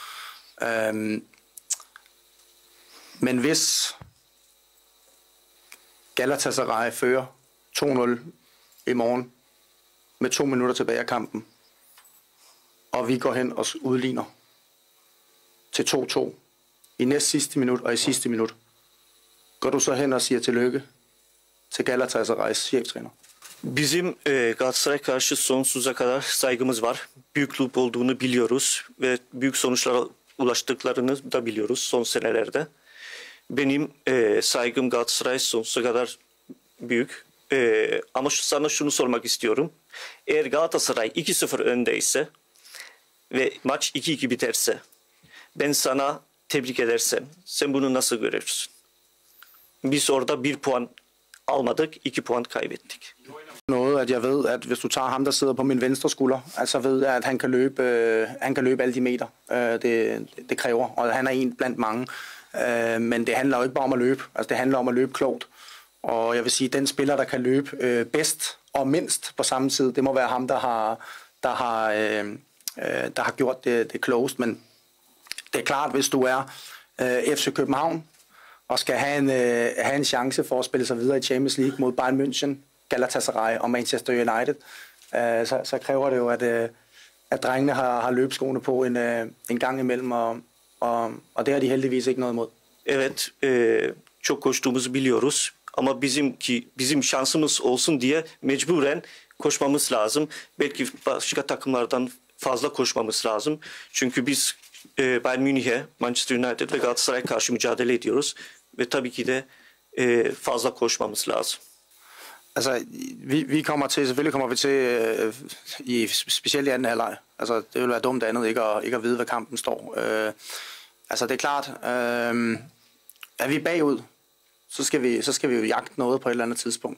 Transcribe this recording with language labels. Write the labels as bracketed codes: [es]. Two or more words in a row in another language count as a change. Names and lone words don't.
[da] Men hvis Galatasaray fører 2-0 i morgen med 2 minutter tilbage af kampen, og vi går hen og udligner til 2-2 i næst sidste minut og i sidste minut, går du så hen og siger tillykke til Galatasaray's cheftræner? [tr] Bizim Galatasaray karşı sonsuza kadar saygımız var. Büyük kulüp olduğunu biliyoruz ve büyük sonuçlara ulaştıklarını da biliyoruz son senelerde. Benim saygım Galatasaray sonsuza kadar büyük. Ama sana şunu sormak istiyorum. Eğer Galatasaray 2-0 öndeyse ve maç 2-2 biterse, ben sana tebrik edersem, sen bunu nasıl görürsün? Biz orada 1 puan almadık, 2 puan kaybettik. [da] Noget, at jeg ved, at hvis du tager ham, der sidder på min venstre skulder, altså ved jeg, at han kan løbe alle de meter, det kræver, og han er en blandt mange. Men det handler jo ikke bare om at løbe, altså det handler om at løbe klogt. Og jeg vil sige, at den spiller, der kan løbe bedst og mindst på samme tid, det må være ham, der har gjort det klogest. Men det er klart, hvis du er FC København og skal have en chance for at spille sig videre i Champions League mod Bayern München, Galatasaray og Manchester United, så kræver det jo, at drengene har løbskoene på en gang imellem, og det har de heldigvis ikke noget imod. [tr] Evet, çok koştuğumuzu biliyoruz. Ama bizim şansımız olsun diye mecburen koşmamız lazım. Belki başka takımlardan fazla koşmamız lazım. Çünkü biz Bayern Münih'e, Manchester United ve Galatasaray'a karşı mücadele ediyoruz. Ve tabii ki de fazla koşmamız lazım. [da] Altså, selvfølgelig kommer vi til, specielt i anden halvleg. Altså, det vil være dumt andet ikke at vide, hvad kampen står. Altså, det er klart, er vi bagud, så skal vi jo jagte noget på et eller andet tidspunkt.